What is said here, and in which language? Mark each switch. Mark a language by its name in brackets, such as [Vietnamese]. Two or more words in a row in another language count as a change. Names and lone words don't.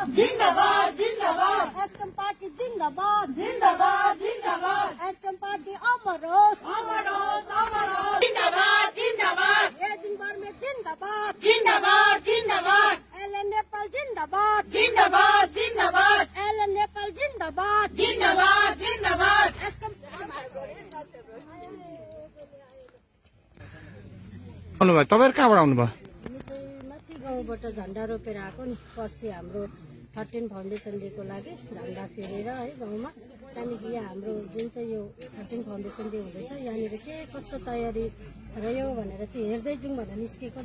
[Nepali] जिंदाबाद जिंदाबाद एसकेएम पार्टी जिंदाबाद जिंदाबाद जिंदाबाद एसकेएम पार्टी अमर होस् जिंदाबाद जिंदाबाद एजिङभर में जिंदाबाद जिंदाबाद जिंदाबाद एलएन नेपाल जिंदाबाद जिंदाबाद जिंदाबाद एलएन नेपाल जिंदाबाद जिंदाबाद जिंदाबाद एसकेएम आउनुभयो तपाईहरु कहाँबाट आउनुभयो? माथि गाउँबाट झण्डा रोपेर आएको नि। पर्सि हाम्रो 13 [English] foundation dayको [Nepali] लागि झण्डा फेरेर है गाउँमा। त्यहाँदेखि यहाँ हाम्रो जुन चाहिँ यो 13 [English] foundation day [Nepali] हुँदैछ यहाँनिर के कस्तो तयारी रह्यो भनेर चाहिँ हेर्दै जाउँ भनेर निस्केको नि।